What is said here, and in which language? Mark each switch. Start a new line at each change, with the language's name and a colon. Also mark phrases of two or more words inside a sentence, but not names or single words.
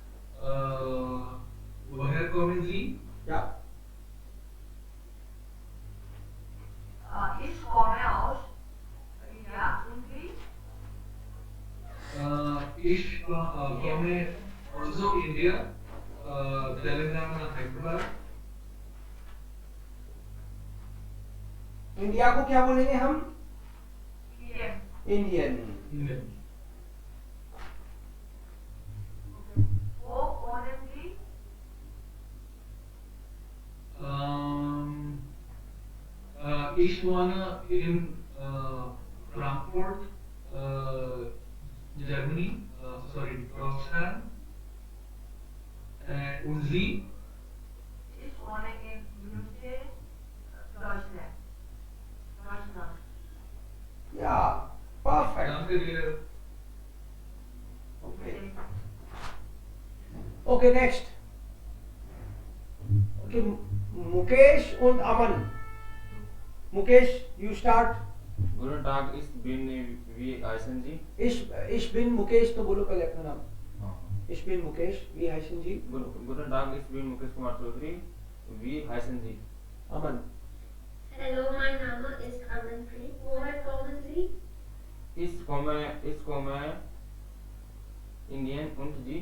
German: Woher kommen Sie? Ja. Ich komme aus India. Und Sie? Ich komme also India, Telangana, Hyderabad.
Hindi: इंडिया को क्या बोलेंगे हम? Indian. इंडियन. Indian.
German: Wo wohnen Sie? Ich wohne in Frankfurt, Germany, sorry, Deutschland. Und Sie? Ich wohne in München, Deutschland. Deutschland. Ja, perfect. Danke dir.
English: Okay. Okay, next. Okay, Mukesh und Aman. Mukesh, you start.
German: Guten Tag, ich bin wie heißen Sie? Ich bin Mukesh,
Hindi: तो बोलो पहले अपना नाम. हाँ.
German: Ich bin Mukesh, wie heißen Sie? Guten Tag, ich bin Mukesh Kumar Chaudhary. Wie heißen Sie? Aman. Hello, mein Name ist Amanpreet. Woher kommen Sie? Ich komme Indien und Sie?